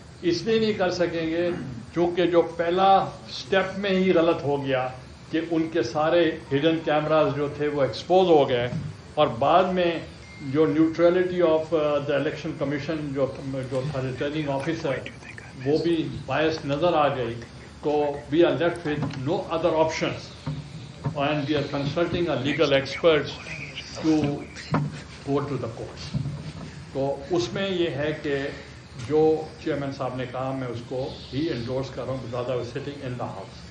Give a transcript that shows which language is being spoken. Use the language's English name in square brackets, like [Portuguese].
[Urdu] اس لیے نہیں کر سکیں گے چونکہ جو پہلا سٹیپ میں ہی غلط ہو گیا کہ ان کے سارے ہڈن کیمراز جو تھے وہ ایکسپوز ہو گئے, اور بعد میں جو [English] neutrality of the election commission [Urdu] جو تھا ریٹرننگ آفیسر وہ بھی بائس نظر آ گئی. [English] تو we are left with no other options and we are consulting a legal experts to go to the courts. [Urdu] تو اس میں یہ ہے کہ جو چیئرمین صاحب نے کہا میں اس کو ہی انڈورس کر رہا ہوں, زیادہ [English] Sitting in the house.